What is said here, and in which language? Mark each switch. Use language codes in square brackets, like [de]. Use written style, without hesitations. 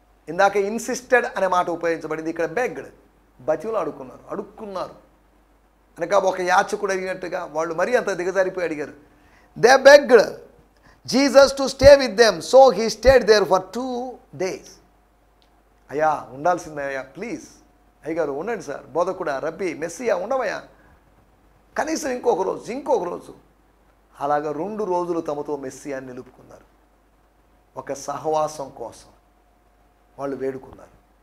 [te] ఇందాక ఇన్సిస్టెడ్ అనే మాట ఉపయోగించబడింది, ఇక్కడ బెగ్డ్, బతివులు అడుక్కున్నారు అనగా ఒక యాచకుడు అడిగినట్టుగా వాళ్ళు మరీ అంత దిగజారిపోయి అడిగారు. [en] They begged Jesus to stay with them, so he stayed there for 2 days. [te] అయ్యా ఉండాల్సిందే అయ్యా, ప్లీజ్ అయ్యగారు ఉండండి సార్, బోధకుడా, రబ్బీ, మెస్సియా ఉండవయ్యా, కనీసం ఇంకొక రోజు. అలాగా 2 రోజులు తమతో మెస్సియాని నిలుపుకున్నారు. ఒక సహవాసం కోసం వాళ్ళు వేడుకున్నారు.